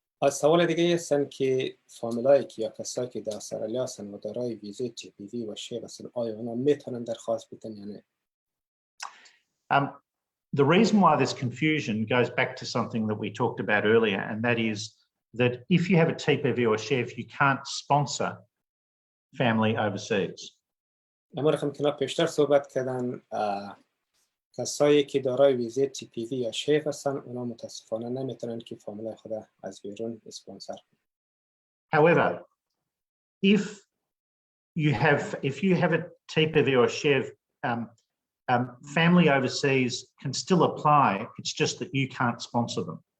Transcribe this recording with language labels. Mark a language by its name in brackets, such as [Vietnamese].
[Persian] سوال دیگه هستن که فامیلایی که یا کسایی که در استرالیا هستن و دارای ویزه TPV و SHEV هستن، آیا اونا میتونن درخواست بدن یا نه؟ [English] The reason why there's confusion goes back to something that we talked about earlier, and that is that if you have a TPV or SHEV, you can't sponsor family overseas. [Persian] اما رقم که پیشتر صحبت کردن، کسایی که دارای ویزه TPV یا SHEV هستن اونا متاسفانه نمیتونن که فامیلای خود از بیرون اسپانسر کنن. [English] However, if you have a TPV or SHEV, family overseas can still apply. It's just that you can't sponsor them.